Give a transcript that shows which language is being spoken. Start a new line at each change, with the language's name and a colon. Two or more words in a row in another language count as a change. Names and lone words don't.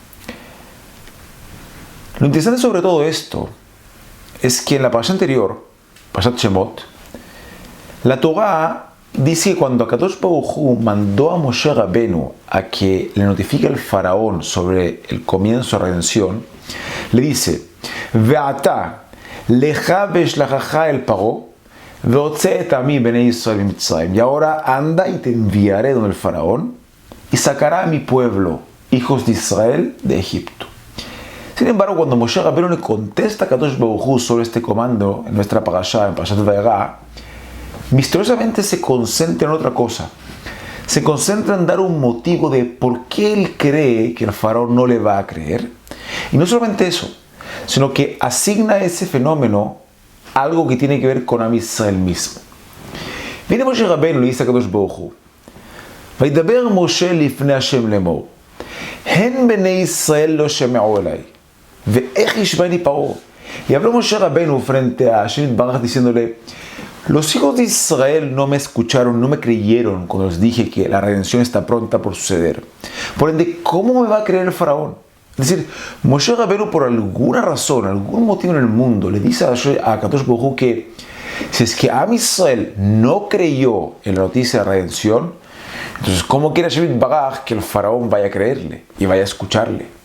Spanish: Lo interesante sobre todo esto es que en la parasha anterior, Parashat Shemot, la Torah dice que cuando Akadosh Baruj Hu mandó a Moshe Rabbeinu a que le notifique al faraón sobre el comienzo de la redención, le dice:
Hebrew: ועתה לכה ואשלחך אל פרעה והוצא את עמי בני ישראל ממצרים.
Spanish: Y ahora anda y te enviaré donde el faraón y sacará a mi pueblo, hijos de Israel, de Egipto. Sin embargo, cuando Moshe Rabbeinu le contesta a Akadosh Baruj Hu sobre este comando en nuestra parashá, en Parashat Vayera, misteriosamente se concentra en otra cosa. Se concentra en dar un motivo de por qué él cree que el faraón no le va a creer. Y no solamente eso, sino que asigna a ese fenómeno algo que tiene que ver con Am Israel mismo. Viene Moshe Rabbeinu y le dice a Kadosh Baruj Hu:
Hebrew: וידבר משה לפני השם לאמר, הן בני ישראל לא שמעו אלי, ואיך ישמעני פרעה.
Spanish: Y habló Moshe Rabbeinu frente a Hashem Yitbaraj diciéndole: los hijos de Israel no me escucharon, no me creyeron cuando les dije que la redención está pronta por suceder. Por ende, ¿cómo me va a creer el faraón? Es decir, Moshe Rabbeinu, por alguna razón, algún motivo en el mundo, le dice a Akadosh Baruj Hu que si es que Am Israel no creyó en la noticia de la redención, entonces ¿cómo quiere Hashem Yitbaraj que el faraón vaya a creerle y vaya a escucharle?